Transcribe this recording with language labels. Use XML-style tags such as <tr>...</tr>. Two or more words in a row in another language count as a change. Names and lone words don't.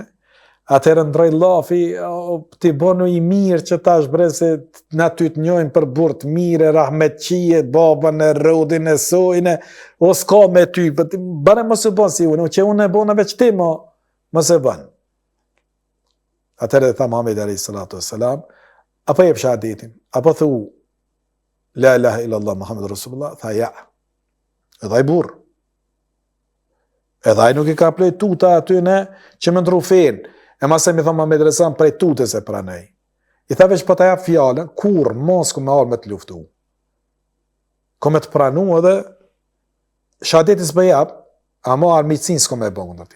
<sq>Atëherë ndroi llafi, ti bënu i mirë që tash bre se na ty të njohim për burr të mirë, rahmetçie, babën e rodin e sojnë, o s'ka me ty, bëre mos e bën si unë, që unë e bona veç ti mos e bën. Atëherë tha Muhamedi</sq> <ar>عليه الصلاة والسلام,</ar> <sq>apo jep shahadetin, apo thu</sq> <ar>لا إله إلا الله محمد رسول الله,</ar> <sq>tha ja. Edhe ai burr. Edhe ai nuk i ka plej tuta atyne që më ndru fen. E masë mi tha Muhamedi</sq> <ar>عليه السلام</ar> <sq>prej tutës e pranej. I tha veç po ta jap fjalën, kur mos ku me ardh me të luftu. Ko me të pranu edhe shahadetin s'po jap, ama armiqsin s'ko me bën ndër ti.</sq>